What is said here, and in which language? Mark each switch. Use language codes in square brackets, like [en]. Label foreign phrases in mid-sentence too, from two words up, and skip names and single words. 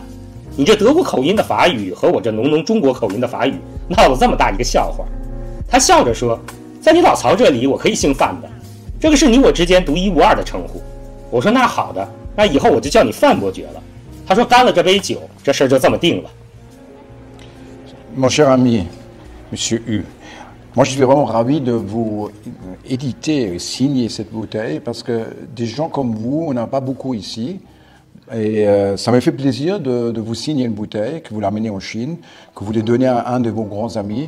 [zh] 你这德国口音的法语和我这浓中国口音的法语闹了这么大一个笑话。他笑着说，在你老曹这里我可以姓范的，这个是你我之间独一无二的称呼。我说那好的，那以后我就叫你范伯爵了。他说干了这杯酒，这事儿就这么定了。 [fr] Mon cher ami, Monsieur Hu, Moi, je suis vraiment ravi de vous éditer et signer cette bouteille parce que des gens comme vous, on n'a pas beaucoup ici. Et ça m'a fait plaisir de vous signer une bouteille, que vous l'amenez en Chine, que vous les donnez à un de vos grands amis.